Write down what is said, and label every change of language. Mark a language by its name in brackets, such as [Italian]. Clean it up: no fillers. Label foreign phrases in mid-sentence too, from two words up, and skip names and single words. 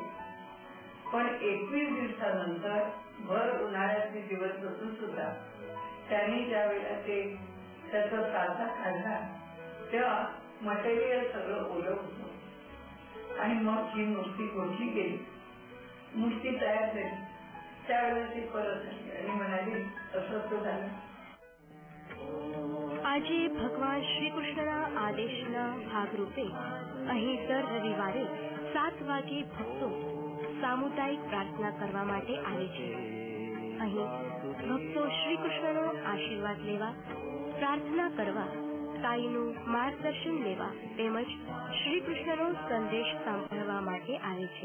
[Marathi] पण 21 दिवसानंतर भर उन्हाळ्याचे दिवस बसून सुद्धा त्यांनी ज्या वेळेला ते त्याचा साचा काढला तेव्हा मटेरियल सगळं ओलं होतं. आणि मग ही मूर्ती गोठली गेली. मूर्ती तयार झाली. त्यावेळेला ती परत आली आणि म्हणाली असं તો झालं. [Gujarati] આજે ભગવાન શ્રી કૃષ્ણના આદેશના ભાગરૂપે અહીં દર રવિવારે 7 વાગે ભક્તો સામુદાયિક પ્રાર્થના કરવા માટે આવે છે. અહીં ભક્તો શ્રી કૃષ્ણનો આશીર્વાદ લેવા, પ્રાર્થના કરવા, તાઈનું માર્ગદર્શન લેવા તેમજ શ્રી કૃષ્ણનો સંદેશ સાંભળવા માટે આવે છે.